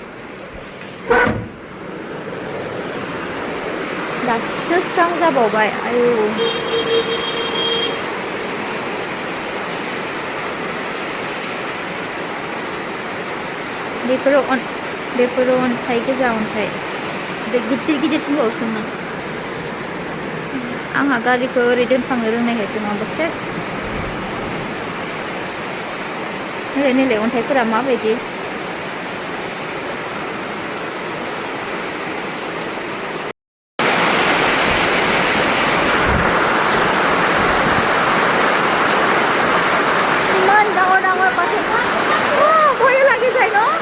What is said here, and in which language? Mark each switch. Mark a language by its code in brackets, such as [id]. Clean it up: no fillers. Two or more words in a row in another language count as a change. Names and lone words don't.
[brx] दासो स्रां जाबावबाय आयु बेफोरो अन्थाइ गोजा अन्थाइ बे गिदिर गिदिरसिनबावसोमोन आंहा गारिखौ ओरै दोनफ्लांनो रोंनायखायसो नङाबा सेस नैलाय अन्थाइफोरा माबायदि [as] ইমান ডাঙৰ ডাঙৰ পাথৰ ভয় লাগি যায় ন